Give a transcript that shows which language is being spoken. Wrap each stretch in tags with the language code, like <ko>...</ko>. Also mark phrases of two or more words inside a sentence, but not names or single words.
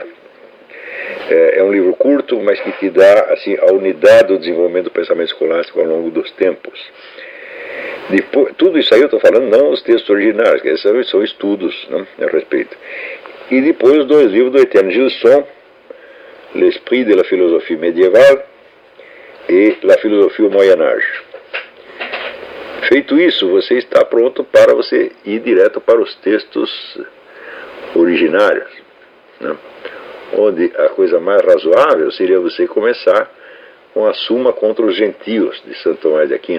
<pt>É um livro curto, mas que te dá assim, a unidade do desenvolvimento do pensamento escolástico ao longo dos tempos. Depois, tudo isso aí eu estou falando não os textos originais, que são estudos, né, a respeito. E depois os dois livros do Etienne Gilson, L'Esprit de la Philosophie Médiévale e La Philosophie au Moyen Âge. Feito isso, você está pronto para você ir direto para os textos originários, né? Onde a coisa mais razoável seria você começar com a Suma contra os Gentios, de Santo Tomás de Aquino.</pt>